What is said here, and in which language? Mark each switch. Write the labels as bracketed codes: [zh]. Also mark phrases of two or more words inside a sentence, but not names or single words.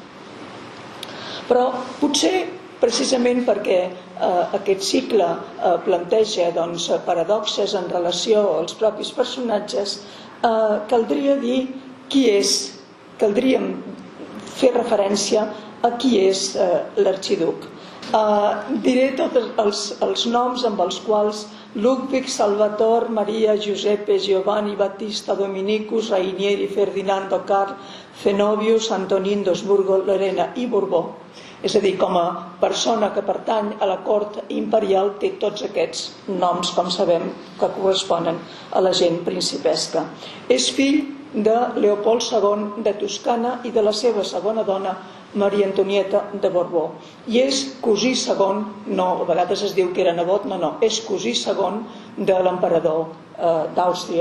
[ca] Però potser precisament perquè aquest cicle planteja paradoxes en relació als propis personatges, caldria dir qui és, caldríem fer referència a qui és l'arxiduc. Diré tots els noms amb els quals Ludwig, Salvator, Maria, Giuseppe, Giovanni, Battista, Dominicus, Rainieri, Ferdinando, Carl, Zenobius, Antonín d'Habsburgo, Lorena i Borbó. És a dir, com a persona que pertany a la cort imperial té tots aquests noms, com sabem, que corresponen a la gent principesca. És fill de Leopold II de Toscana i de la seva segona dona, Maria Antonieta de Borbó, i és cosí segon, no, a vegades es diu que era nebot, no, és cosí segon de l'emperador d'Àustria.